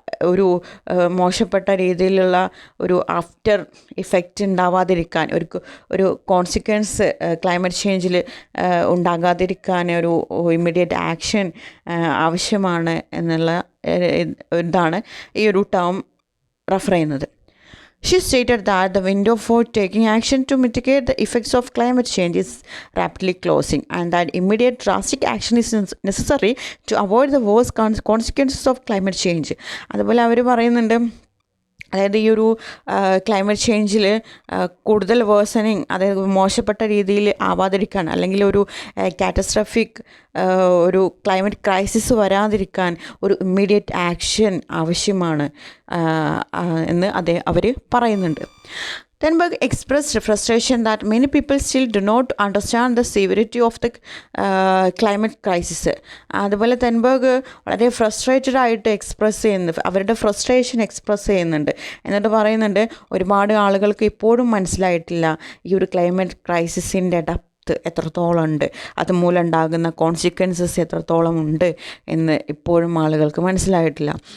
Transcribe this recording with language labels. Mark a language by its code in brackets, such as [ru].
[ml] ഒരു മോശപ്പെട്ട രീതിയിലുള്ള ഒരു ആഫ്റ്റർ ഇഫക്റ്റ് ഉണ്ടാവാതിരിക്കാൻ, ഒരു കോൺസിക്വൻസ് ക്ലൈമറ്റ് ചേഞ്ചിൽ ഉണ്ടാകാതിരിക്കാൻ ഒരു ഇമ്മീഡിയറ്റ് ആക്ഷൻ ആവശ്യമാണ് എന്നുള്ള ഇതാണ് ഈ ഒരു ടേം റെഫർ ചെയ്യുന്നത്. [en] She stated that the window for taking action to mitigate the effects of climate change is rapidly closing and that immediate drastic action is necessary to avoid the worst consequences of climate change. [ml] അതുപോലെ അവർ പറയുന്നുണ്ട്, അതായത് ഈ ഒരു climate ചേഞ്ചിൽ കൂടുതൽ worsening, അതായത് മോശപ്പെട്ട രീതിയിൽ ആവാതിരിക്കാൻ അല്ലെങ്കിൽ ഒരു കാറ്റസ്ട്രോഫിക് ഒരു ക്ലൈമറ്റ് ക്രൈസിസ് വരാതിരിക്കാൻ ഒരു ഇമ്മീഡിയറ്റ് ആക്ഷൻ ആവശ്യമാണ് എന്ന് അവർ പറയുന്നുണ്ട്. [en] Tenberg expressed frustration that many people still do not understand the severity of the climate crisis. [ml] അതുപോലെ തെൻബർഗ് വളരെ ഫ്രസ്ട്രേറ്റഡ് ആയിട്ട് അവരുടെ ഫ്രസ്ട്രേഷൻ എക്സ്പ്രസ് ചെയ്യുന്നുണ്ട്. എന്നിട്ട് പറയുന്നുണ്ട്, ഒരുപാട് ആളുകൾക്ക് ഇപ്പോഴും മനസ്സിലായിട്ടില്ല ഈ ഒരു ക്ലൈമറ്റ് ക്രൈസിസിൻ്റെ എത്രത്തോളം ഉണ്ട്, അതുമൂലം ഉണ്ടാകുന്ന കോൺസിക്വൻസസ് എത്രത്തോളം ഉണ്ട് എന്ന് ഇപ്പോഴും ആളുകൾക്ക് മനസ്സിലായിട്ടില്ല.